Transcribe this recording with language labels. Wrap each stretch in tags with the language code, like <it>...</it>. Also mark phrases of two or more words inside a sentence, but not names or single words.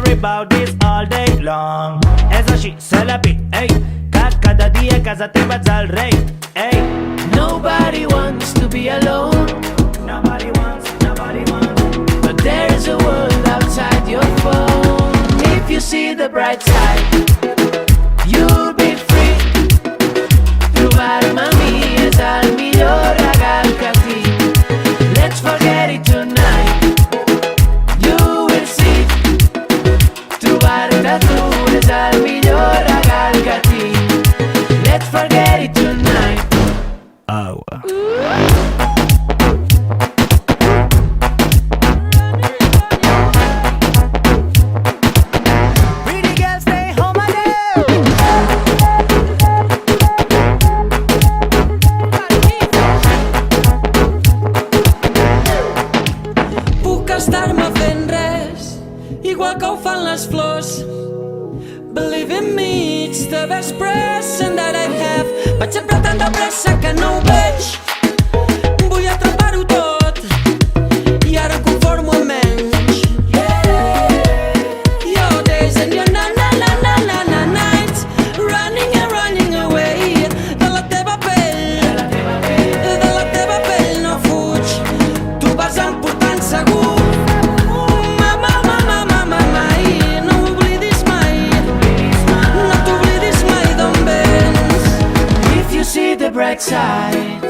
<en>about this all day long.</en> <ca>És així, se la pit, ei, que cada dia a casa teva ets el rei, ei.</ca> <en>Nobody wants to be alone, Nobody wants. but there's a world outside your phone. If you see the bright side, you'll be free.</en> <ca>Trobar-me a mi és el millor regal que tinc.</ca> <en>Let's forget it tonight, you will see.</en> <ca>Trobar-te a tu és el millor regal que tinc.</ca> <en>Let's forget it tonight.</en> <es>Agua.</es> <en>Pretty girls stay home alone.</en> <ca>Puc estar-me fent res, igual que ho fan les flors.</ca> <en>Believe in me, it's the best present that I have.</en> <ca>Vaig sempre tan de pressa que no ho veig. Vull atrapar-ho tot i ara em conformo amb menys.</ca> <en>Your days and your na-na-na-na-na nights, running and running away.</en> <ca>De la teva pell, de la teva pell no fuig. Tu vas emportant segur. Mama, mama, mama, mai, no oblidis mai. No t'oblidis mai d'on vens.</ca> <en>If you see the bright side,</en>